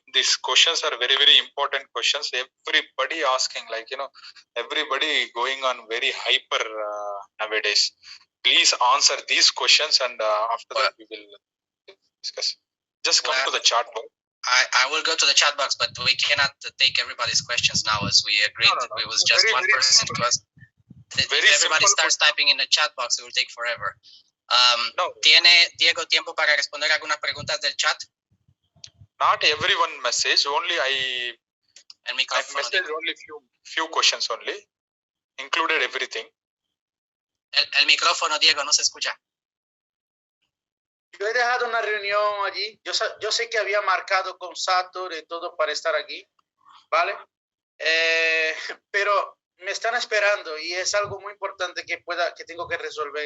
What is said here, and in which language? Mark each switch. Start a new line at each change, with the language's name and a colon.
English: These questions are very, very important questions. Everybody asking, everybody going on very hyper nowadays. Please answer these questions, and after that we will discuss. Just come to the chat box. I will go to the chat box, but we cannot take everybody's questions now, as we agreed. No. It was just one person to us. If everybody starts typing in the chat box, it will take forever.
Spanish: ¿Tiene Diego tiempo para responder algunas preguntas del chat?
English: Not everyone message. Only I messaged only few questions only. Included everything.
Spanish: El micrófono, Diego, no se escucha. yo he dejado una reunión allí. Yo sé que había marcado con Sator y todo para estar aquí, ¿vale? Pero me están esperando y es algo muy importante que tengo que resolver.